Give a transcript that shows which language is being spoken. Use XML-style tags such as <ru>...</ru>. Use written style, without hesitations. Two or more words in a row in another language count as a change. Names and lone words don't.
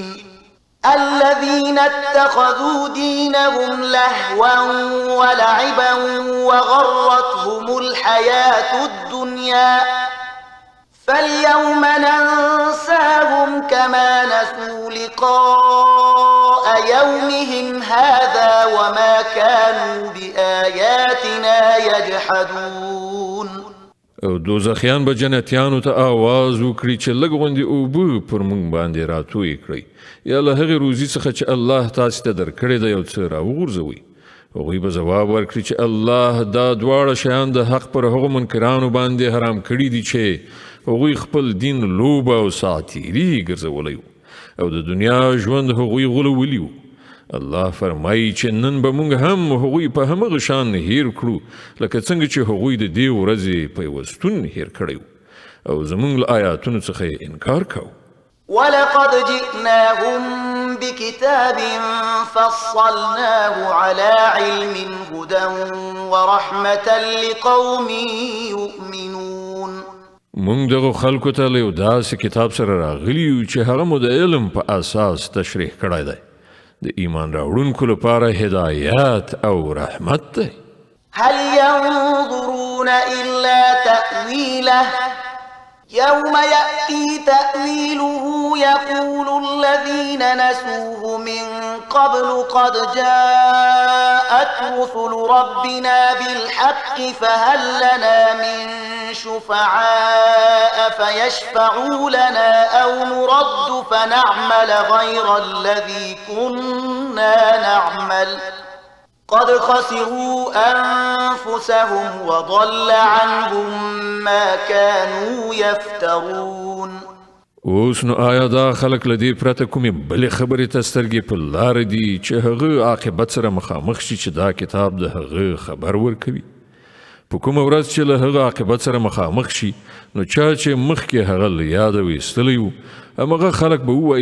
<ar>الذين اتخذوا دينهم لهوا ولعبا وغرتهم الحياة الدنيا فاليوم ننساهم كما نسوا لقاء يومهم هذا وما كانوا بآياتنا يجحدون.</ar> <ps>او دوزخیان به جنتیانو ته آواز وکړي چې لږ غوندې اوبه پر موږ باندې راتوی کړئ یا له هغې روزي څخه چې الله تاسې ته درکړې ده یو څه راوغورځوئ. هغوی به ځواب ورکړي چې الله دا دواړه شیان د حق پر هغو منکرانو باندې حرام کړي دي چې هغوی خپل دین لوبه او ساعتیري ګرځولی و او د دنیا ژوند هغوی غولولی و. الله فرمایي چې نن به موږ هم هغوی په همغه شان هیر کړو لکه څنګه چې هغوی د دې ورځې پیوستون هیر کړی و او زموږ له آیاتونو څخه یې انکار کوو.</ps> <ar>ولقد جئناهم بكتاب فصلناه على علم هدى ورحمة لقوم يؤمنون.</ar> <ps>موږ دغه خلکو ته له یو داسې کتاب سره راغلي یو چې هغه مو د علم په اساس تشریح کړی دی د ایمان راوړونکو لپاره هدایت او رحمت دی.</ps> <ar>هل ينظرون إلا تأويله يوم يأتي تأويله يقول الذين نسوه من قبل قد جاءت رسل ربنا بالحق فهل لنا من شفعاء فيشفعوا لنا أو نرد فنعمل غير الذي كنا نعمل قد خسروا أنفسهم وضل عنهم ما كانوا يفترون.</ar> <ps>اوس نو آیا دا خلک له دې پرته کومې بلې خبرې ته سترګې په لاره دي چې هغه عاقبت سره مخامخ شي چې دا کتاب د هغه خبر ورکوي؟ په کومه ورځ چې له هغه عاقبت سره مخامخ شي نو چا چې مخکې هغه له یاده ویستلی و همغه خلک به</ps>